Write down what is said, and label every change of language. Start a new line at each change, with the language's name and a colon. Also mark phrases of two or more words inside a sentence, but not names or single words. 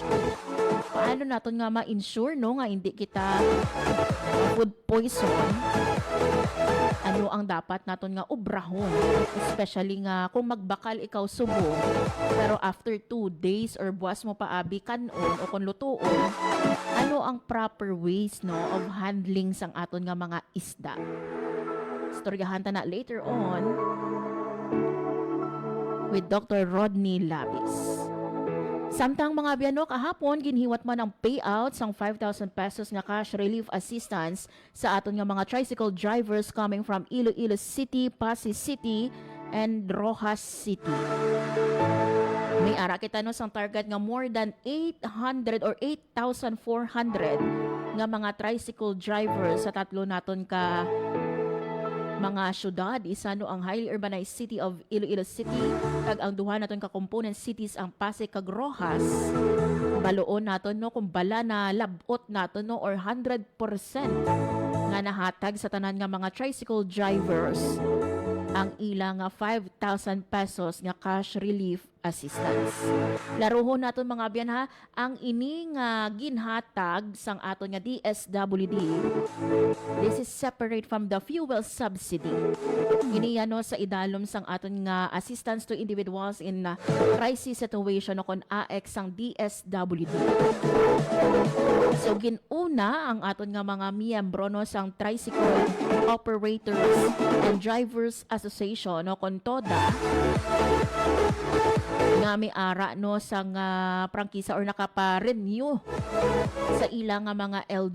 Hiligaynon: Paano naton nga ma-ensure no nga hindi kita
English: food poison?
Hiligaynon: Ano ang dapat naton nga obrahon, especially nga kung magbakal ikaw subo pero
English: after 2 days
Hiligaynon: or buwas mo pa abi kanon o kung lutuon, ano ang
English: proper ways
Hiligaynon: no
English: of handling
Hiligaynon: sang aton nga mga isda? Istoryahan ta na
English: later on with Dr.
Hiligaynon: Rodney Labis. Samtang mga biyano, kahapon ginhiwat man ang payout sang 5,000 pesos nga
English: cash relief assistance
Hiligaynon: sa aton nga mga
English: tricycle drivers coming from Iloilo City, Pasig City, and Rojas City.
Hiligaynon: May ara kita no sang target nga
English: more than 800 or 8,400
Hiligaynon: nga mga
English: tricycle drivers
Hiligaynon: sa tatlo naton ka mga syudad. Isa no ang
English: highly urbanized city of Iloilo City,
Hiligaynon: kag ang duha naton ka
English: component cities
Hiligaynon: ang Pasig kag Rojas. Baloon naton no kung bala na labot naton no or 100% nga nahatag sa tanan nga mga
English: tricycle drivers
Hiligaynon: ang ilang 5,000 pesos nga
English: cash relief assistance.
Hiligaynon: Laruhon naton mga biyan ha, ang ining ginhatag sang aton nga DSWD.
English: This is separate from the fuel subsidy.
Hiligaynon: Iniya no sa idalom sang aton nga
English: assistance to individuals in crisis situation
Hiligaynon: o kon AX sang DSWD. So ginuna ang aton nga mga miyembro no sang Tricycle Operators and Drivers Association o kon TODA nga may ara no sang prangkisa or nakapa-renew sa ilang nga mga LG.